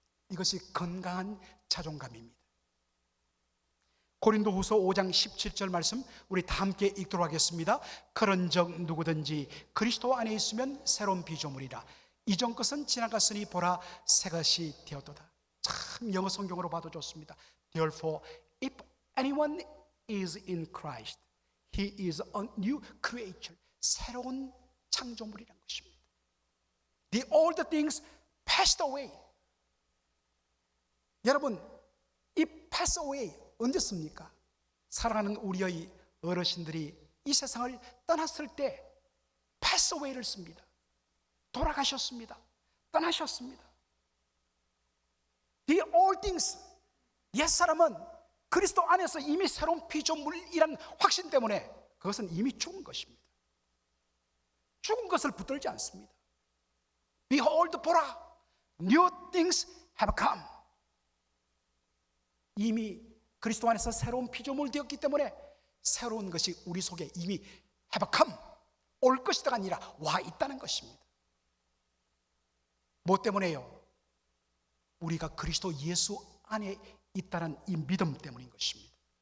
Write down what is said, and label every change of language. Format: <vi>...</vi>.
<ko>이것이 건강한 자존감입니다. 고린도후서 5장 17절 말씀 우리 다 함께 읽도록 하겠습니다. 그런즉 누구든지 그리스도 안에 있으면 새로운 피조물이라. 이전 것은 지나갔으니 보라 새 것이 되었도다. 참 영어 성경으로 봐도 좋습니다.</ko> <en>Therefore, if anyone is in Christ, he is a new creature.</en> <ko>새로운 창조물이라는 것입니다.</ko> <en>The old things passed away.</en> <ko>여러분, 이</ko> <en>pass away</en> <ko>언제 씁니까? 사랑하는 우리의 어르신들이 이 세상을 떠났을 때</ko> <en>pass away</en> <ko>를 씁니다. 돌아가셨습니다. 떠나셨습니다.</ko> <en>The old things,</en> <ko>옛사람은 그리스도 안에서 이미 새로운 피조물이라는 확신 때문에 그것은 이미 죽은 것입니다. 죽은 것을 붙들지 않습니다.</ko> <en>Behold,</en> <ko>보라,</ko> <en>new things have come.</en> <ko>이미 그리스도 안에서 새로운 피조물 되었기 때문에 새로운 것이 우리 속에 이미</ko> <en>have come,</en> <ko>올 것이다가 아니라 와 있다는 것입니다. 뭐 때문에요? 우리가 그리스도 예수 안에 있다는 이 믿음 때문인 것입니다.</ko>